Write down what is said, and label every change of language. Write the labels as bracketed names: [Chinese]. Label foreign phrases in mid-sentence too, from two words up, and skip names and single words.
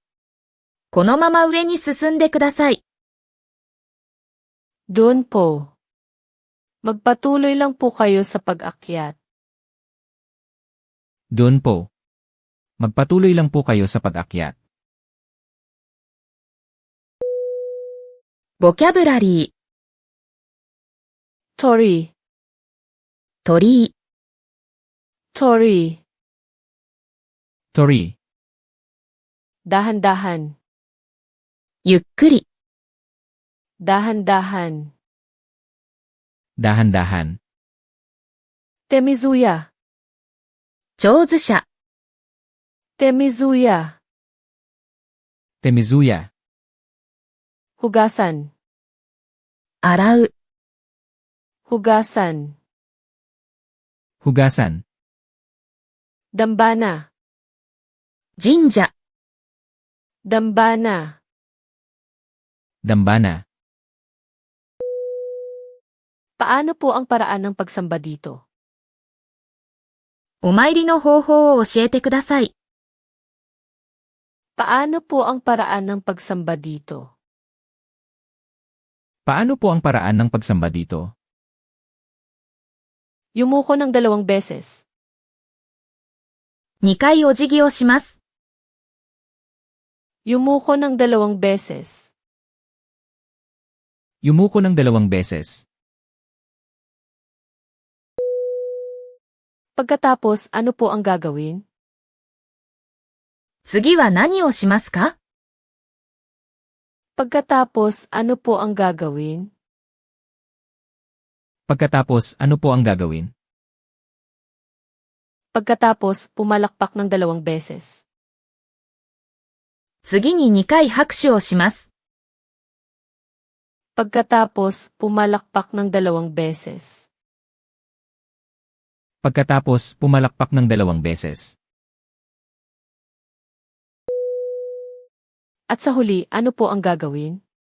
[Japanese] このまま上に進んでください。 [Filipino] Doon po. Magpatuloy lang po kayo sa pag-akyat. Doon po. Magpatuloy lang po kayo sa pag-akyat. [Japanese] ボキャブラリー、 [Filipino] Tori. [Japanese] 鳥居、 [Filipino] Tori. Tori. Dahan-dahan. [Japanese] ゆっくり、 [Filipino] Dahan-dahan. Dahan-dahan. Temizuya. [Japanese] 手水舎、 [Filipino] Temizuya. Temizuya. Hugasan. [Japanese] 洗う、 [Filipino] Hugasan. Hugasan. Dambana. [Japanese] 神社、 [Filipino] Dambana. Dambana. Paano po ang paraan ng pagsamba dito? [Japanese] お参りの方法を教えてください。 [Filipino] Paano po ang paraan ng pagsamba dito? Paano po ang paraan ng pagsamba dito? Yumuko ng 2 beses. [Japanese] 2回お辞儀をします。 [Filipino] Yumuko ng 2 beses. Yumuko ng 2 beses. Pagkatapos, ano po ang gagawin? [Japanese] 次は何をしますか？ [Filipino] Pagkatapos, ano po ang gagawin? Pagkatapos, ano po ang gagawin? Pagkatapos, pumalakpak ng 2 beses. [Japanese] 次に2回拍手をします。 [Filipino] Pagkatapos, pumalakpak ng 2 beses. Pagkatapos, pumalakpak ng 2 beses. At sa huli, ano po ang gagawin?